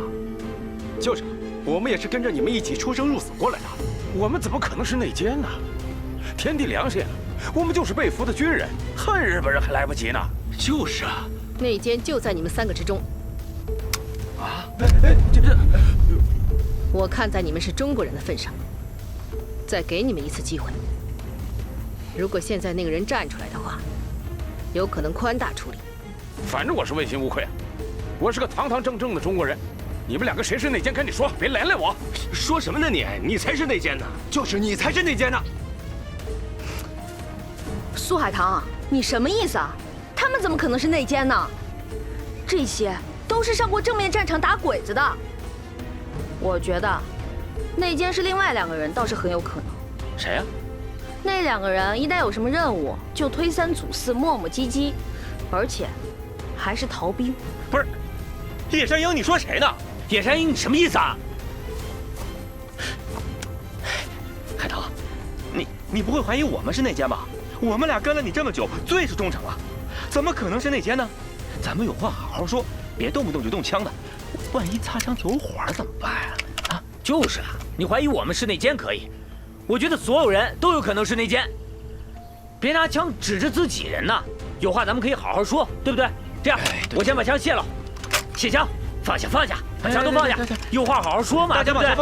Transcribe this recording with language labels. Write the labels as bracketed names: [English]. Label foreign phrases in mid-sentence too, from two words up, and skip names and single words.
[Chinese] 就是，我們也是跟着你們一起出生入死過來的，我們怎麼可能是內奸呢？天地良心，我們就是被俘的軍人，恨日本人還來不及呢。就是啊，內奸就在你們3個之中。我看在你們是中國人的份上，再給你們一次機會。如果現在那個人站出來的話，有可能寬大處理。反正我是問心無愧啊，我是個堂堂正正的中國人。你們2個誰是內奸？趕緊說，別連累我。說什麼呢你？你才是內奸呢！就是你才是內奸呢！蘇海棠，你什麼意思啊？他們怎麼可能是內奸呢？這些都是上過正面戰場打鬼子的。我覺得，內奸是另外2個人，倒是很有可能。誰呀？那2個人一旦有什麼任務，就推三阻四，磨磨唧唧，而且還是逃兵。不是，葉山鷹，你說誰呢？葉山鷹，你什麼意思啊？海棠，你不會懷疑我們是內奸吧？我們倆跟了你這麼久，最是忠誠了，怎麼可能是內奸呢？咱們有話好好說，別動不動就動槍的，萬一擦槍走火怎麼辦啊？就是啊，你懷疑我們是內奸可以，我覺得所有人都有可能是內奸，別拿槍指着自己人吶。有話咱們可以好好說，對不對？這樣，我先把槍卸了，卸槍，放下，把槍都放下，有話好好說嘛，对不对？